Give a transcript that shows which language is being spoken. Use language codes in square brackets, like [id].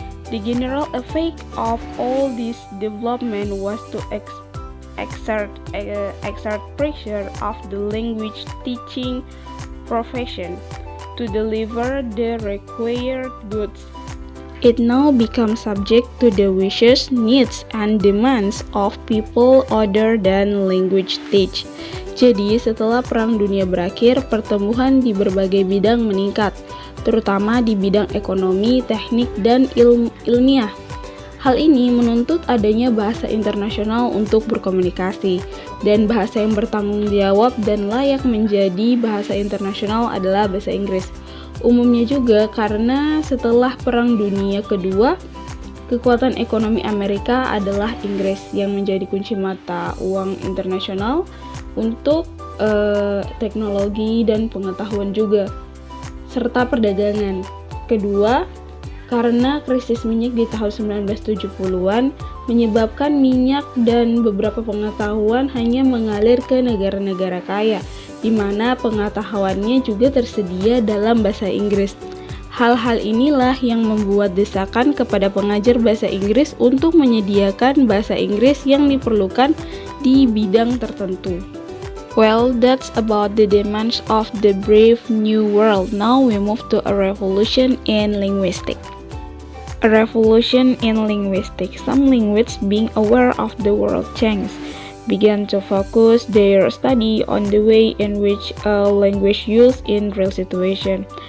[en] The general effect of all this development was to exert pressure of the language teaching profession to deliver the required goods. It now becomes subject to the wishes, needs, and demands of people other than language teach. [id] Jadi, setelah Perang Dunia berakhir, pertumbuhan di berbagai bidang meningkat, terutama di bidang ekonomi, teknik, dan ilmiah. Hal ini menuntut adanya bahasa internasional untuk berkomunikasi, dan bahasa yang bertanggung jawab dan layak menjadi bahasa internasional adalah bahasa Inggris. Umumnya juga karena setelah Perang Dunia Kedua, kekuatan ekonomi Amerika adalah Inggris yang menjadi kunci mata uang internasional untuk teknologi dan pengetahuan juga, serta perdagangan. Kedua, karena krisis minyak di tahun 1970-an menyebabkan minyak dan beberapa pengetahuan hanya mengalir ke negara-negara kaya, di mana pengetahuannya juga tersedia dalam bahasa Inggris. Hal-hal inilah yang membuat desakan kepada pengajar bahasa Inggris untuk menyediakan bahasa Inggris yang diperlukan di bidang tertentu. [en] Well, that's about the demands of the brave new world. Now we move to a revolution in linguistics. A revolution in linguistics. Some linguists, being aware of the world change, began to focus their study on the way in which a language used in real situation.